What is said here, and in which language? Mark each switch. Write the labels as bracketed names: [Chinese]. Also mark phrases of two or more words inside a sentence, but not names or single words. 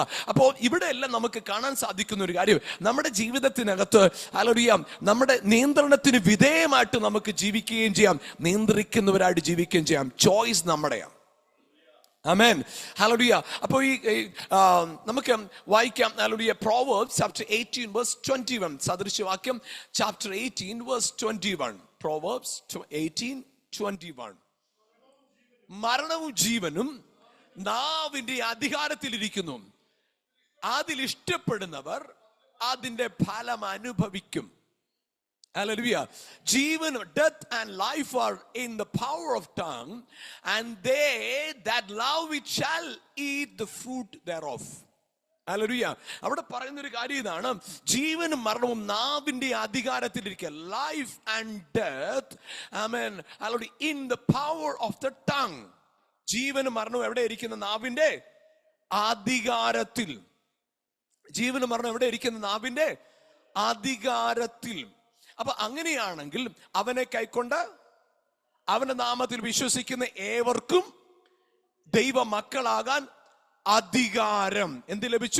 [Malayalam] അപ്പോൾ ഇവിടെ എല്ലാം നമുക്ക് കാണാൻ സാധിക്കുന്ന ഒരു കാര്യം, നമ്മുടെ ജീവിതത്തിനകത്ത് ഹല്ലേലൂയ നമ്മുടെ നിയന്ത്രണത്തിന് വിധേയമായിട്ട് നമുക്ക് ജീവിക്കുകയും ചെയ്യാം, നിയന്ത്രിക്കുന്നവരായിട്ട് ജീവിക്കുകയും ചെയ്യാം. ചോയ്സ് നമ്മുടെയാണ്. ആമേൻ, ഹല്ലേലൂയ. അപ്പോൾ നമുക്ക് വായിക്കാം ഹല്ലേലൂയ, [English] Proverbs chapter 18 verse 21, സദൃശവാക്യം chapter 18 verse 21. Proverbs 18:21. [Malayalam] മരണവും ജീവനും നാവിന്റെ അധികാരത്തിലിരിക്കുന്നു, അതിൽ ഇഷ്ടപ്പെടുന്നവർ അതിന്റെ ഫലം അനുഭവിക്കും. [English] Hallelujah. [Malayalam] ജീവൻ, [English] death and life are in the power of tongue, and they that love it shall eat the fruit thereof. Hallelujah. [Malayalam] അവിടെ പറയുന്ന ഒരു കാര്യം ഇതാണ്, ജീവനും മരണവും നാവിന്റെ അധികാരത്തിലിരിക്കുക. [English] life and death, ആമേൻ, hallelujah, in the power of the tongue. [Malayalam] ജീവനും മരണവും എവിടെ ഇരിക്കുന്ന? നാവിന്റെ അധികാരത്തിൽ. ജീവനും മരണവും എവിടെ ഇരിക്കുന്ന? നാവിന്റെ അധികാരത്തിൽ. അപ്പൊ അങ്ങനെയാണെങ്കിൽ അവനെ കൈക്കൊണ്ട് അവന്റെ നാമത്തിൽ വിശ്വസിക്കുന്ന ഏവർക്കും ദൈവ മക്കളാകാൻ അധികാരം എന്ത് ലഭിച്ചു?